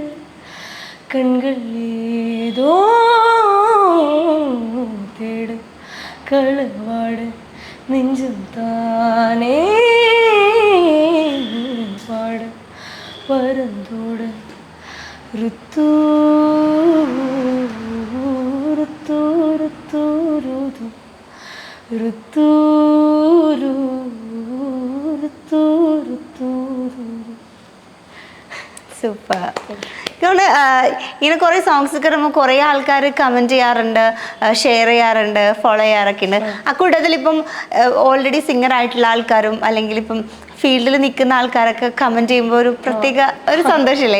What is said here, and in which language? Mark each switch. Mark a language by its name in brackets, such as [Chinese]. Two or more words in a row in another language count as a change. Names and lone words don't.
[Tamil] கண்கள் ஏதோ தேடு களவாடு நெஞ்சம் தானே பாட பரந்தோட ருத்து ருத்து ருத்து ருது ருத்து ருத்து ருத்து. [Malayalam] സൂപ്പർ. ഇതുകൊണ്ട് ഇങ്ങനെ കുറേ സോങ്സ് ഒക്കെ ഇടുമ്പോൾ കുറേ ആൾക്കാർ കമൻറ്റ് ചെയ്യാറുണ്ട്, ഷെയർ ചെയ്യാറുണ്ട്, ഫോളോ ചെയ്യാറൊക്കെ ഉണ്ട്. അക്കൂട്ടത്തിൽ ഇപ്പം [English] already singer [Malayalam] ആയിട്ടുള്ള ആൾക്കാരും അല്ലെങ്കിൽ ഇപ്പം ഫീൽഡിൽ നിൽക്കുന്ന ആൾക്കാരൊക്കെ കമൻറ്റ് ചെയ്യുമ്പോൾ ഒരു പ്രത്യേക ഒരു സന്തോഷമില്ലേ?